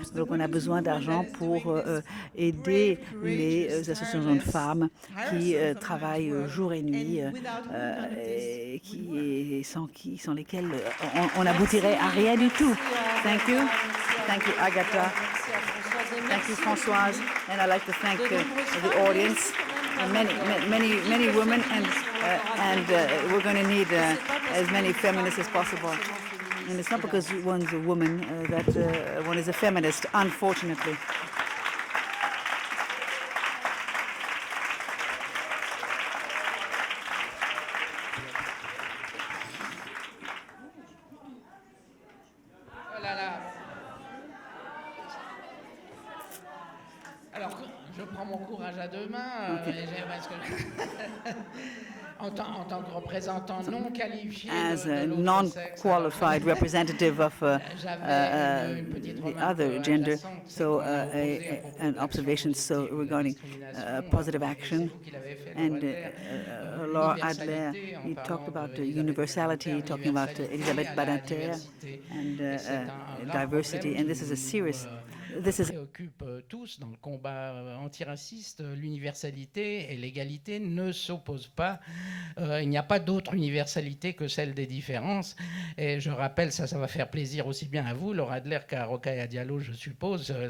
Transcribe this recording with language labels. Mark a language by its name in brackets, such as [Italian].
[French] Donc, on a besoin d'argent pour aider les associations de femmes qui travaillent jour et nuit, et sans lesquelles on n'aboutirait à rien du tout. [English] Thank you. Thank you, Agatha. Thank you, Françoise. And I'd like to thank the audience. Many women, and we're going to need as many feminists as possible. And it's not because one's a woman that one is a feminist, unfortunately. [French] Alors, je prends mon courage à deux mains. En tant que représentant non qualifié [English] as a non-qualified representative of the other gender, so an observation regarding positive action. And Laura Adler, you talked about universality, talking about Elisabeth Badinter and diversity, and this is a serious. [French] Préoccupe tous dans le combat antiraciste. L'universalité et l'égalité ne s'opposent pas. Il n'y a pas d'autre universalité que celle des différences. Et je rappelle, ça va faire plaisir aussi bien à vous, Laura Adler, qu'à Rokhaya Diallo, je suppose.